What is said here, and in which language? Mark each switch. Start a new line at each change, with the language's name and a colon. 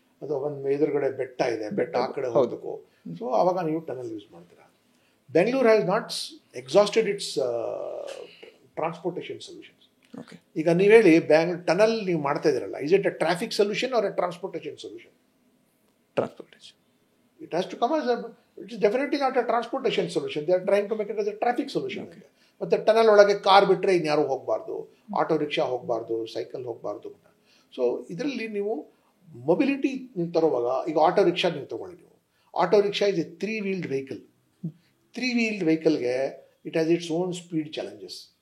Kannada: ಅದು ಒಂದು ಎದುರುಗಡೆ ಬೆಟ್ಟ ಇದೆ, ಬೆಟ್ಟ ಆ ಕಡೆ ಹೋಗಬೇಕು, ಸೊ ಆವಾಗ ನೀವು ಟನಲ್ ಯೂಸ್ ಮಾಡ್ತೀರಾ.
English: Bengaluru has not exhausted its transportation solutions. Okay,
Kannada: ಈಗ ನೀವು ಹೇಳಿ ಟನಲ್ ನೀವು ಮಾಡ್ತಾ ಇದ್ದೀರಲ್ಲ,
English: Is it a traffic solution or a transportation solution? Transportation. It has to come as it is definitely not a transportation solution. They are trying to make it as a traffic solution.
Kannada: ಮತ್ತು tunnel ಒಳಗೆ car ಬಿಟ್ಟರೆ ಇನ್ಯಾರು ಹೋಗಬಾರ್ದು, auto rickshaw ಹೋಗಬಾರ್ದು, cycle ಹೋಗಬಾರ್ದು. So ಇದರಲ್ಲಿ ನೀವು mobility ನೀವು ತರುವಾಗ, ಈಗ ಆಟೋ ರಿಕ್ಷಾ ನೀವು ತೊಗೊಳ್ಳಿ.
English: ನೀವು auto rickshaw is a 3-wheeled vehicle. 3-wheeled ವೆಹಿಕಲ್ಗೆ it has its own speed challenges.